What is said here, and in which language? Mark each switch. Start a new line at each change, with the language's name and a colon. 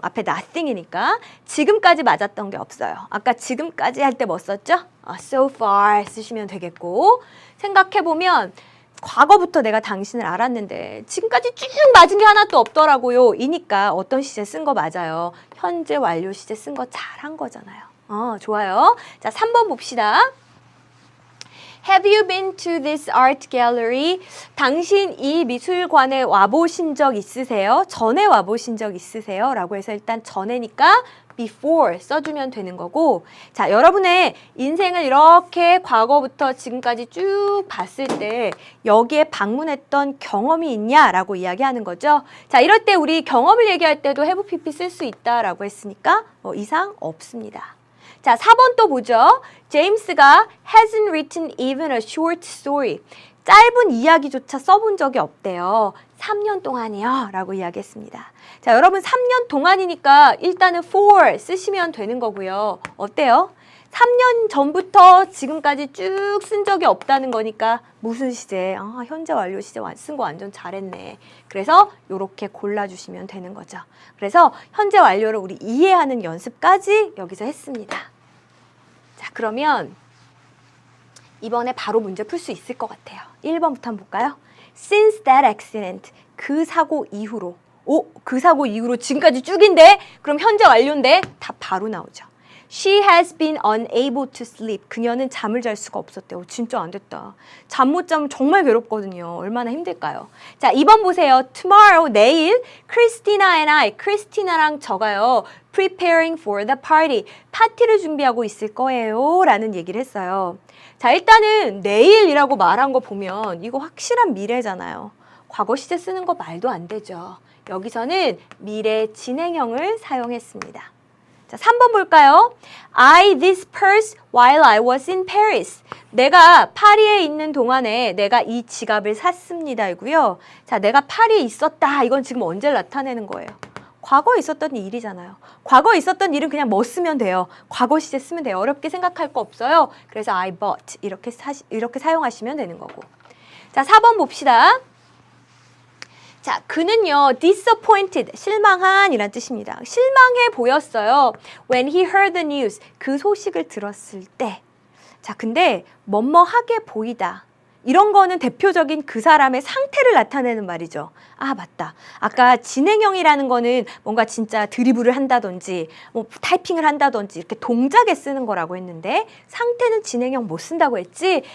Korean: 앞에 nothing이니까. 지금까지 맞았던 게 없어요. 아까 지금까지 할 때 뭐 썼죠?
English: So far
Korean: 쓰시면 되겠고. 생각해보면 과거부터 내가 당신을 알았는데 지금까지 쭉 맞은 게 하나도 없더라고요. 이니까 어떤 시제 쓴 거 맞아요. 현재 완료 시제 쓴 거 잘한 거잖아요. 좋아요. 자, 3번 봅시다.
English: Have you been to this art gallery?
Korean: 당신 이 미술관에 와보신 적 있으세요? 전에 와보신 적 있으세요? 라고 해서 일단 전에니까 before 써주면 되는 거고, 자, 여러분의 인생을 이렇게 과거부터 지금까지 쭉 봤을 때 여기에 방문했던 경험이 있냐라고 이야기하는 거죠. 자, 이럴 때 우리 경험을 얘기할 때도 have pp 쓸 수 있다라고 했으니까 이상 없습니다. 자, 4번 또 보죠.
English: 제임스가 hasn't written even a short story.
Korean: 짧은 이야기조차 써본 적이 없대요. 3년 동안이요 라고 이야기했습니다. 자, 여러분 3년 동안이니까 일단은 for 쓰시면 되는 거고요. 어때요? 3년 전부터 지금까지 쭉 쓴 적이 없다는 거니까 무슨 시제? 현재 완료 시제 쓴 거 완전 잘했네. 그래서 이렇게 골라주시면 되는 거죠. 그래서 현재 완료를 우리 이해하는 연습까지 여기서 했습니다. 자, 그러면 이번에 바로 문제 풀 수 있을 것 같아요. 1번부터 한번 볼까요?
English: Since that accident,
Korean: 그 사고 이후로. 그 사고 이후로 지금까지 쭉인데? 그럼 현재 완료인데? 답 바로 나오죠.
English: She has been unable to sleep.
Korean: 그녀는 잠을 잘 수가 없었대요. 진짜 안 됐다. 잠 못 자면 정말 괴롭거든요. 얼마나 힘들까요? 자, 2번 보세요.
English: Tomorrow,
Korean: 내일,
English: Christina and I,
Korean: 크리스티나랑 저가요.
English: Preparing for the party.
Korean: 파티를 준비하고 있을 거예요. 라는 얘기를 했어요. 자, 일단은 내일이라고 말한 거 보면 이거 확실한 미래잖아요. 과거 시제 쓰는 거 말도 안 되죠. 여기서는 미래 진행형을 사용했습니다. 자, 3번 볼까요?
English: I this purse while I was in Paris.
Korean: 내가 파리에 있는 동안에 내가 이 지갑을 샀습니다. 이고요. 자, 내가 파리에 있었다. 이건 지금 언제 나타내는 거예요? 과거에 있었던 일이잖아요. 과거에 있었던 일은 그냥 뭐 쓰면 돼요. 과거 시제 쓰면 돼요. 어렵게 생각할 거 없어요. 그래서
English: I bought
Korean: 이렇게 사용하시면 되는 거고. 자, 4번 봅시다. 자, 그는요, disappointed, 실망한 이란 뜻입니다. 실망해 보였어요.
English: When he heard the news,
Korean: 그 소식을 들었을 때. 자, 근데 뭐뭐하게 보이다. 이런 거는 대표적인 그 사람의 상태를 나타내는 말이죠. 아, 맞다. 아까 진행형이라는 거는 뭔가 진짜 드리블을 한다든지 뭐 타이핑을 한다든지 이렇게 동작에 쓰는 거라고 했는데 상태는 진행형 못 쓴다고 했지.